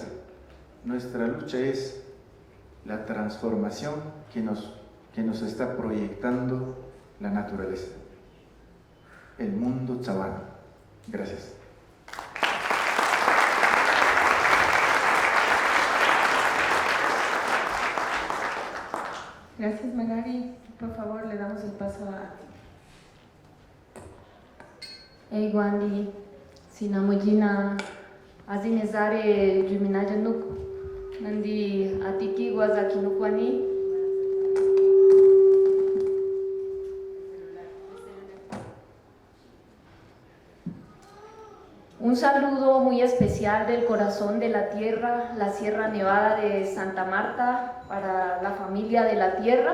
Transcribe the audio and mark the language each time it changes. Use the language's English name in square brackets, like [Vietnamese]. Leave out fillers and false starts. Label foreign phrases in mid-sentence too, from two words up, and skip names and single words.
[Spanish] Nuestra lucha es la transformación que nos está proyectando la naturaleza, el mundo chavano. Gracias. Gracias, Magari. Por favor, le damos el paso a... [Arhuaco] Eiguandi, sinamujina, azinezare juminaja nuk, nandi atiki guazaki nukwani. [Spanish] Un saludo muy especial del corazón de la tierra, la Sierra Nevada de Santa Marta, para la familia de la tierra.